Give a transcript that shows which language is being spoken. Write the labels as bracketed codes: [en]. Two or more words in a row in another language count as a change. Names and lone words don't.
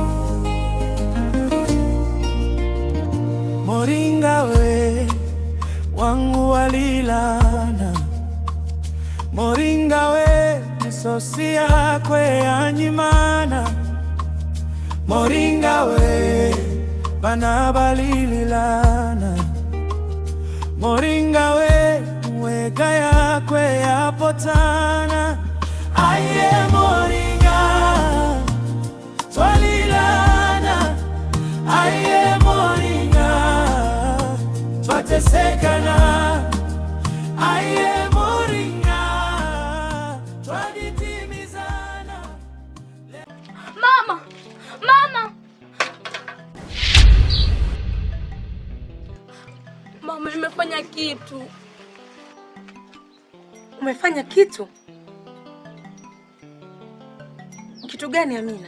[suk] Moringa we wangu walilana. Moringa we misosi yakwe yanyimana. Moringa we bana balililana. Moringa we mwega yakwe yapotana. Aye moringa twalilana. Aye moringa twatesekana. Aye moringa twaditimizana. [sw] Mama! Mama! Mama, nimefanya kitu. Umefanya kitu? Kitu gani Amina?